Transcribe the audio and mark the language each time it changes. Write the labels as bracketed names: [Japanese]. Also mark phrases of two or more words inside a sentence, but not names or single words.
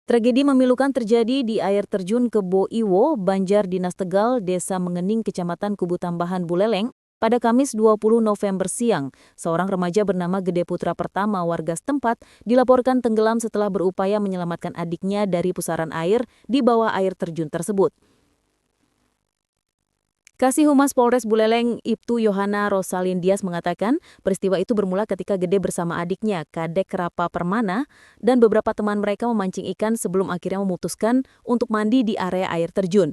[Indonesian] Tragedi memilukan terjadi di air terjun Kebo Iwo, Banjar Dinas Tegal, Desa Mengening, Kecamatan Kubu Tambahan, Buleleng, pada Kamis 20 November siang. Seorang remaja bernama Gede Putra Pertama warga setempat dilaporkan tenggelam setelah berupaya menyelamatkan adiknya dari pusaran air di bawah air terjun tersebut. Kasih Humas Polres Buleleng, Ibtu Yohana Rosalin Dias mengatakan peristiwa itu bermula ketika Gede bersama adiknya, Kadek Rapa Permana, dan beberapa teman mereka memancing ikan sebelum akhirnya memutuskan untuk mandi di area air terjun.